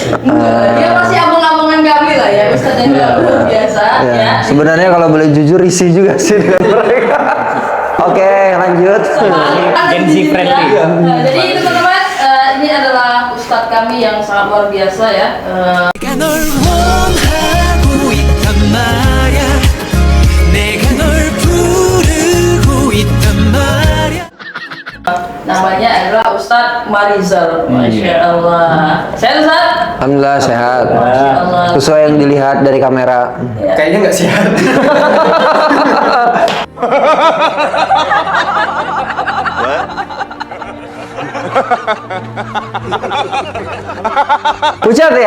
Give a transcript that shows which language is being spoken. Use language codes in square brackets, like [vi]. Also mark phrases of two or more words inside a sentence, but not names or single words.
[id] Dia masih abang-abangan kami lah ya, Ustadz yang luar biasa Ya, ya. sebenarnya kalau boleh jujur risih juga sih dengan mereka. Oke, lanjut. [en] Gen Z friendly. [id] Nah, jadi itu teman-teman, ini adalah Ustadz kami yang sangat luar biasa ya. [ko] 내가 널 원하고 있단 말야 내가 널 부르고 있단 말야 [id] Namanya adalah Ustadz Marizal. [ar] ما شاء الله. [id] Sehat Ustadz? Alhamdulillah sehat. [ar] ما شاء الله. [id] Sesuai yang dilihat dari kamera. Kayaknya nggak sehat. Pucat ya?